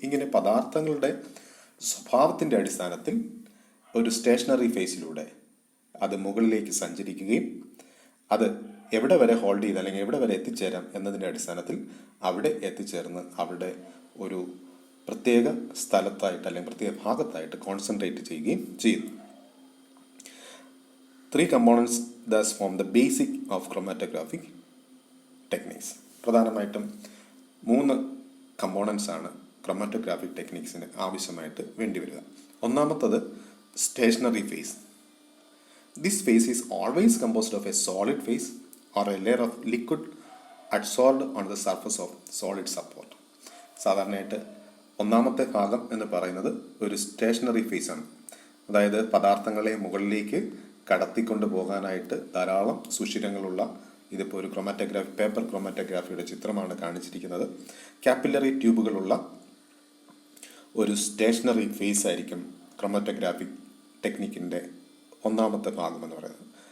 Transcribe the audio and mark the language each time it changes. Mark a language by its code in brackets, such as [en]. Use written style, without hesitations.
[ml] ഇങ്ങനെ പദാർത്ഥങ്ങളുടെ സ്വഭാവത്തിൻ്റെ അടിസ്ഥാനത്തിൽ ഒരു സ്റ്റേഷനറി ഫേസിലൂടെ അത് മുകളിലേക്ക് സഞ്ചരിക്കുകയും അത് എവിടെ വരെ ഹോൾഡ് ചെയ്ത് അല്ലെങ്കിൽ എവിടെ വരെ എത്തിച്ചേരാം എന്നതിൻ്റെ അടിസ്ഥാനത്തിൽ അവിടെ എത്തിച്ചേർന്ന് അവിടെ ഒരു പ്രത്യേക സ്ഥലത്തായിട്ട് അല്ലെങ്കിൽ പ്രത്യേക ഭാഗത്തായിട്ട് കോൺസെൻട്രേറ്റ് ചെയ്യുകയും ചെയ്യുന്നു. [en] 3 components thus form the basic of chromatographic techniques. [ml] പ്രധാനമായിട്ടും 3 കമ്പോണൻസ് ആണ് ക്രൊമാറ്റോഗ്രാഫിക് ടെക്നിക്സിന് ആവശ്യമായിട്ട് വേണ്ടിവരിക. ഒന്നാമത്തത് stationary phase. [en] This phase is always composed of a solid phase or a layer of liquid adsorbed on the surface of solid support. [ml] സാധാരണയായിട്ട് ഒന്നാമത്തെ ഭാഗം എന്ന് പറയുന്നത് ഒരു സ്റ്റേഷനറി ഫേസ് ആണ്. അതായത് പദാർത്ഥങ്ങളെ മുകളിലേക്ക് കടത്തിക്കൊണ്ട് പോകാനായിട്ട് ധാരാളം സുഷിരങ്ങളുള്ള, ഇതിപ്പോൾ ഒരു ക്രൊമാറ്റോഗ്രാഫി, പേപ്പർ ക്രൊമാറ്റോഗ്രാഫിയുടെ ചിത്രമാണ് കാണിച്ചിരിക്കുന്നത്. കാപ്പിലറി ട്യൂബുകളുള്ള ഒരു സ്റ്റേഷനറി ഫേസ് ആയിരിക്കും ക്രൊമാറ്റോഗ്രാഫിക് ടെക്നിക്കിൻ്റെ ഒന്നാമത്തെ ഭാഗം എന്ന് പറയുന്നത്.